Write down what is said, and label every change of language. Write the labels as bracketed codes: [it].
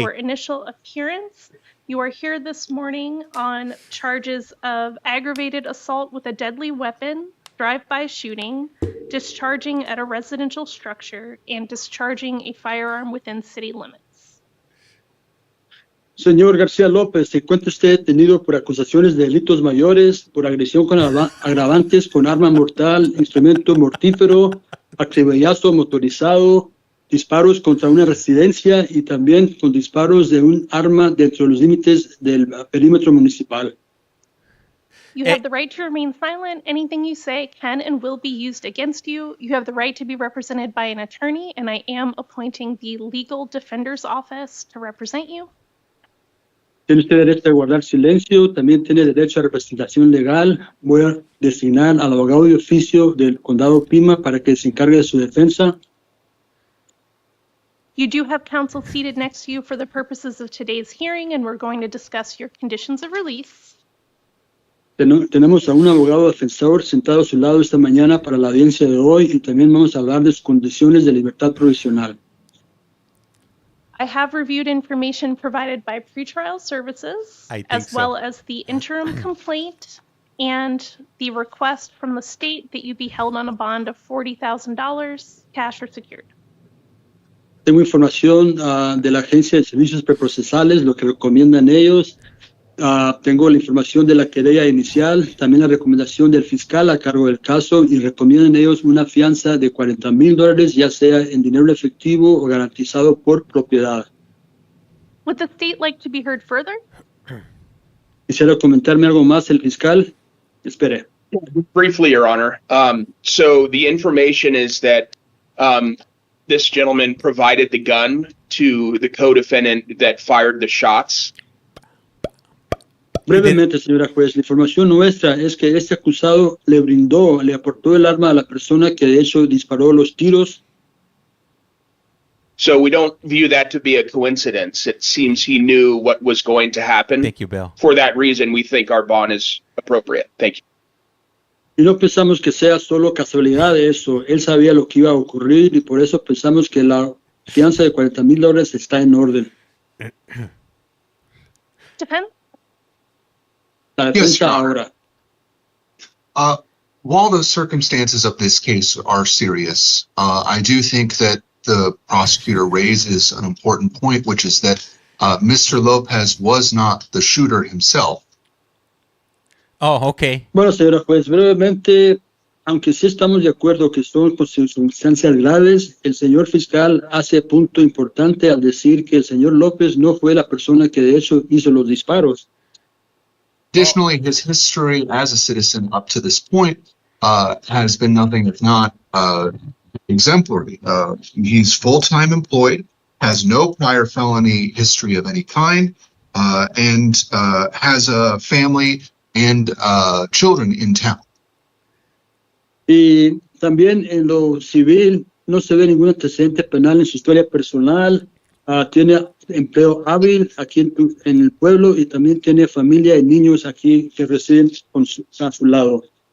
[en] Your initial appearance. You are here this morning on charges of aggravated assault with a deadly weapon, drive-by shooting, discharging at a residential structure, and discharging a firearm within city limits. [es] Señor García López, se encuentra usted detenido por acusaciones de delitos mayores, por agresión con agravantes con arma mortal, instrumento mortífero, acribillazo motorizado, disparos contra una residencia y también con disparos de un arma dentro de los límites del perímetro municipal. [en] You have the right to remain silent. Anything you say can and will be used against you. You have the right to be represented by an attorney, and I am appointing the Legal Defender's Office to represent you. [es] Tiene usted derecho a guardar silencio, también tiene derecho a representación legal. Voy a designar al abogado de oficio del condado Pima para que se encargue de su defensa. [en] You do have counsel seated next to you for the purposes of today's hearing, and we're going to discuss your conditions of release. [es] Tenemos a un abogado defensor sentado a su lado esta mañana para la audiencia de hoy y también vamos a hablar de sus condiciones de libertad provisional. [en] I have reviewed information provided by pretrial services, as well as the interim complaint and the request from the state that you be held on a bond of $40,000, cash or secured. [es] Tengo información de la Agencia de Servicios Preprocesales, lo que recomiendan ellos. Tengo la información de la querella inicial, también la recomendación del fiscal a cargo del caso y recomiendan ellos una fianza de $40,000, ya sea en dinero efectivo o garantizado por propiedad. [en] Would the state like to be heard further? [es] Quisiera comentarme algo más el fiscal. Espere. [en] Briefly, Your Honor. So the information is that this gentleman provided the gun to the co-defendant that fired the shots. [es] Brevemente, señora juez, la información nuestra es que este acusado le aportó el arma a la persona que de hecho disparó los tiros. [en] So we don't view that to be a coincidence. It seems he knew what was going to happen. Thank you, Bill. For that reason, we think our bond is appropriate. Thank you. [es] Y no pensamos que sea solo casualidad de eso. Él sabía lo que iba a ocurrir y por eso pensamos que la fianza de $40,000 está en orden. [en] Depends. [es] La [en] Yes, [es] defensa [en] Your Honor. [es] ahora. [en] While the circumstances of this case are serious, I do think that the prosecutor raises an important point, which is that Mr. Lopez was not the shooter himself. Oh, okay. [es] Bueno, señora juez, brevemente, aunque sí estamos de acuerdo que son circunstancias graves, el señor fiscal hace punto importante al decir que el señor López no fue la persona que de hecho hizo los disparos. [en] Additionally, his history as a citizen up to this point has been nothing if not exemplary. He's full-time employed, has no prior felony history of any kind, and has a family and children in town. [es] Y también en lo civil no se ve ningún antecedente penal en su historia personal. Tiene empleo hábil aquí en el pueblo y también tiene familia y niños aquí que residen a su lado.